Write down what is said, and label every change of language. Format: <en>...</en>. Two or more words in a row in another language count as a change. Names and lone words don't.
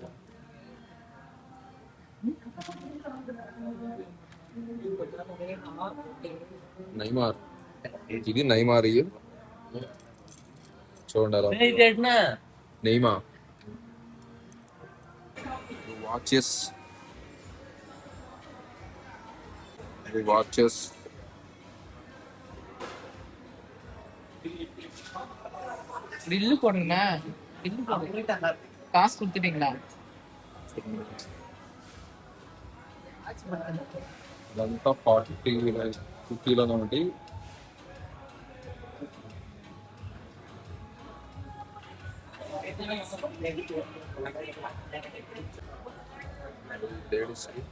<te>నైమార్, ఇది నైమార్. చూడండి ఎలా ఉంది. నెయ్మా వాచెస్, వాచెస్</te> <ta>பில்லு போடுங்கண்ணா பில்லு போடுங்க காசு கொடுத்துட்டீங்களா</ta> <te>ఇదంతా 50లోనే ఉంటాయి. లేడీస్</te>